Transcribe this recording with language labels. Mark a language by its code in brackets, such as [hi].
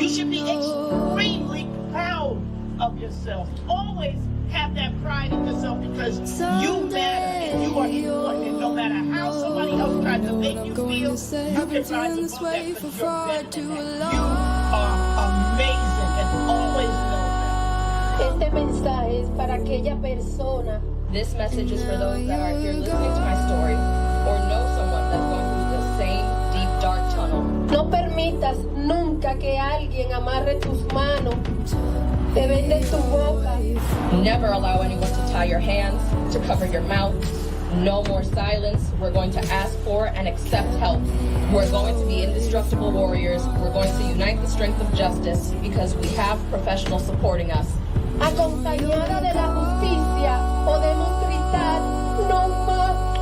[en] You should be extremely proud of yourself. Always have that pride in yourself because you matter and you are important. And no matter how somebody else tries to make you feel, you can rise above that because you're better than that. You are amazing and always know that. [es] Este mensaje es para aquella persona. [en] This message is for those that are here listening to my story or know someone that's going through the same deep, dark tunnel. [es] No permitas nunca que alguien amarre tus manos, te vende tu boca. [en] Never allow anyone to tie your hands, to cover your mouth. No more silence. We're going to ask for and accept help. We're going to be indestructible warriors. We're going to unite the strength of justice because we have professionals supporting us. [es] Acompañada de la justicia, podemos gritar no más.